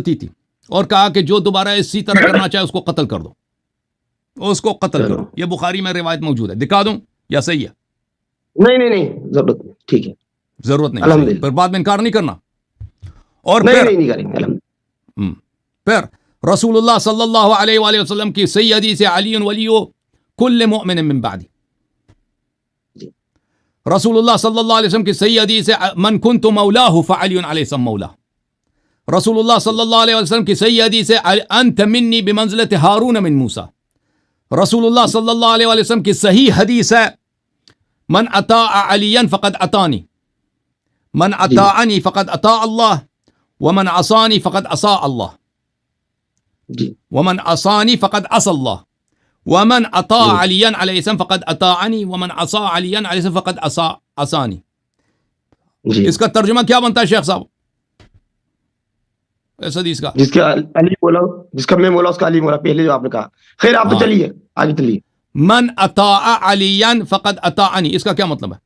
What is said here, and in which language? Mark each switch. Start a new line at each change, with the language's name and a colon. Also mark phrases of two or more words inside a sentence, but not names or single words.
Urdu: غلطی تھی اور کہا کہ جو دوبارہ اسی طرح کرنا چاہے اس کو قتل کر دو, اس کو قتل کرو. یہ بخاری میں روایت موجود ہے, دکھا دوں یا صحیح ہے؟ نہیں ضرورت نہیں, ٹھیک ہے ضرورت نہیں, صحیح ہے. الحمدللہ. پھر بعد میں انکار نہیں کرنا. اور نہیں کریں گے الحمدللہ. پھر رسول اللہ
Arabic: صلی اللہ علیہ وآلہ وسلم
Urdu: کی صحیح حدیث
Arabic: علی ولی کل مؤمن من بعدی.
Urdu: رسول اللہ
Arabic: صلی اللہ علیہ وسلم
Urdu: کی صحیح حدیث
Arabic: من کنت مولاہ فعلی علیہ السلام مولا.
Urdu: رسول اللہ
Arabic: صلی اللہ علیہ وسلم
Urdu: کی صحیح حدیث
Arabic: انت منی بمنزلت ہارون من موسیٰ. رسول اللہ صلی اللہ علیہ وسلم
Urdu: کی صحیح حدیث ہے
Arabic: من اطاع علیا فقد اطانی, من اطاعنی فقد اطاع اللہ, ومن عصانی فقد عصا اللہ, ومن عصانی فقد عصى اللہ, ومن اطاع علیا علیہ السلام فقد اطاعنی, ومن عصا علیا علیہ السلام فقد عصانی.
Urdu: اس کا ترجمہ کیا بنتا ہے شیخ صاحب اس حدیث کا؟ جس کا علی مولا, جس کا میں مولا اس کا علی مولا, پہلے جو آپ نے کہا. خیر آپ تو چلیے آگے چلیے.
Arabic: من اطاع علیا فقد اطاعنی,
Urdu: اس کا کیا مطلب ہے؟